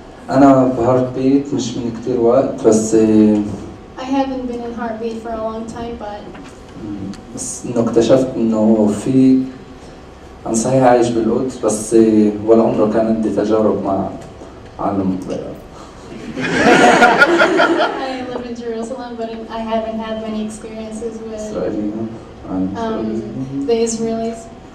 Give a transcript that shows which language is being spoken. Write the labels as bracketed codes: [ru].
[ar] أنا بهارتبيت مش من كتير وقت بس [en] I haven't been in Heartbeat for a long time, [ar] بس إنه اكتشفت إنه في أنا صحيح عايش بالقدس بس ولا عمره كان عندي تجارب مع عالم [en] I live in Jerusalem, but I haven't had many experiences with the Israelis.